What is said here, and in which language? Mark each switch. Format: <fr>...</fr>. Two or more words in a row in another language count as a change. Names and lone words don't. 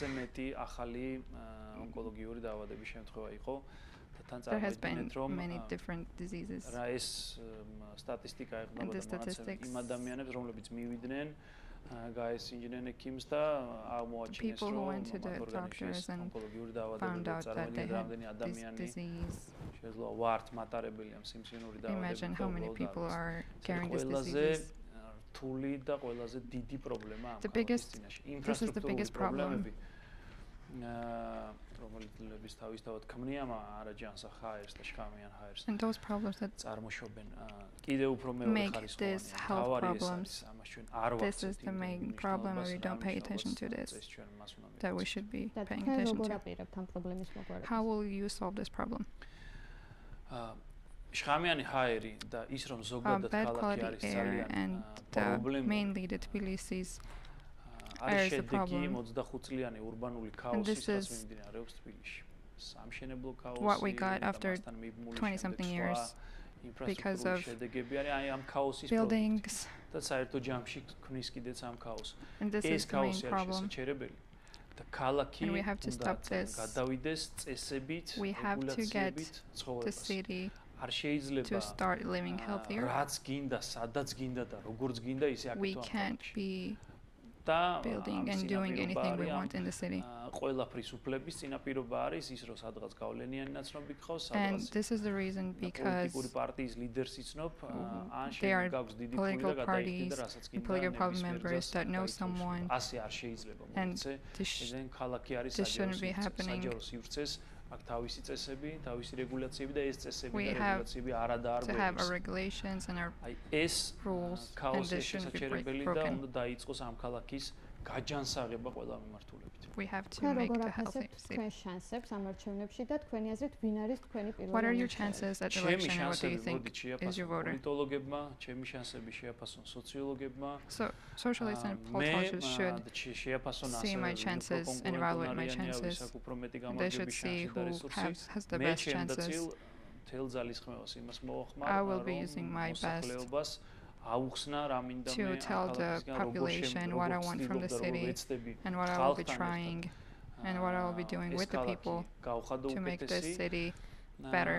<ka>მეტი ახალი ონკოლოგიური დაავადების შემთხვევა იყო და თან წარმოიდგინეთ რომ რა ეს სტატისტიკა ეყრდნობა მონაცემები იმ ადამიანებს რომლებიც მივიდნენ გაესინჯნენ ექიმს და აღმოაჩინეს რომ ონკოლოგიური დაავადებები წარმოიდგინეთ რამდენი ადამიანი შეიძლება ვართ მატარებელია სიმსივნური დაავადებით.</ka> <en>Imagine how many people are carrying this disease. This is the biggest problem. And those problems that make this health problems, this is the main problem, and we don't pay attention to this, that we should be paying attention to. How will you solve this problem?</en> <ka>შხამიანი ჰაერი და ის რომ ზოგადად ქალაქი არის ძალიან</ka> <en>mainly the Tbilisi's</en> <ka>არის შედეგი 25 წლიანი ურბანული ქაოსის მიმდინარეობს თბილისში. სამშენებლო ქაოსი</ka> <en>what we got after 20-something years because of buildings</en> <ka>და საერთო ჯამში ქმნის კიდეც ამ ქაოსს. ეს ქაოსი არის შესაძლებელი. და ქალაქი</ka> <en>and we have to stop this.</en> <ka>გადავიდეს წესებით,</ka> <en>we have to get the city to start living healthier.</en> <ka>რაც გინდა, სადაც გინდა და როგორც გინდა ისე</ka> <en>we can't be building and doing anything we want in the city.</en> <ka>ყველაფრის უფლების წინაპირობა არის ის, რომ სადღაც გავლენიანი ნაცნობი გყავს,</ka> <en>And</en> <ka>სადღაც</ka> <en>this is the reason because</en> <ka>პოლიტიკური პარტიის ლიდერს იცნობ, ან</ka> <en>they are</en> <ka>გაქვს დიდი ფული</ka> <en>political</en> <ka>და</ka> <en>parties</en> <ka>გადაიხდიდა რასაც</ka> <en>and political party members that know someone.</en> <ka>ასე არ შეიძლება</ka> <en>And</en> <ka>მოიცე. ესენ ქალაქი არის</ka> <en>this shouldn't be happening.</en> <ka>საჯარო სივრცეს, აქ თავისი წესები, თავისი რეგულაციები და ეს წესები</ka> <en>We</en> <ka>და</ka> <en>have</en> <ka>რეგულაციები არადაარღვევს.</ka> <en>to have our regulations and our</en> <ka>ეს</ka> <en>rules and</en> <ka>ქაოსი</ka> <en>this shouldn't be</en> <ka>შესაძლებელი და</ka> <en>broken.</en> <ka>უნდა დაიწყოს ამ ქალაქის გაჯანსაღება ყველა მიმართულებით.</ka> <en>We have to make a healthy city. What are your chances at election and what do you think is your voter?</en> <ka>პოლიტოლოგებმა, ჩემი შანსები შეაფასონ სოციოლოგებმა.</ka> <en>So socialists and politologists should see my chances and evaluate my chances. They should see who has the best chances. I will be using my best to tell the population what I want from the city and what I will be trying and what I will be doing with the people to make this city better.</en>